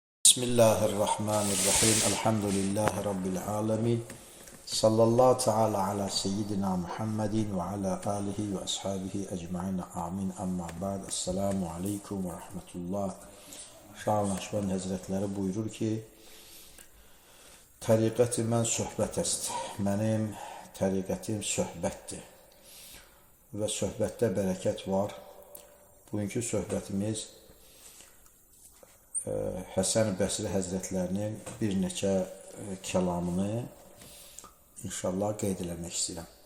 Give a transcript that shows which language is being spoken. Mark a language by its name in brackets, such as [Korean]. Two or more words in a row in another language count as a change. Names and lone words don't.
[Arabic] بسم الله الرحمن الرحيم. الحمد لله رب العالمين. صلى الله تعالى على سيدنا محمد وعلى آله وأصحابه أجمعين. آمين. أما بعد. السلام عليكم ورحمة الله. [Azerbaijani] Şah Nakşibend Hazretleri buyurur ki, [Persian] طریقت من صحبت است. [Azerbaijani] Mənim tariqətim söhbətdir. Və söhbətdə bərəkət var. Bugünkü söhbətimiz Həsən Bəsri Həzrətlərinin bir neçə kəlamını inşallah qeyd eləmək istəyirəm.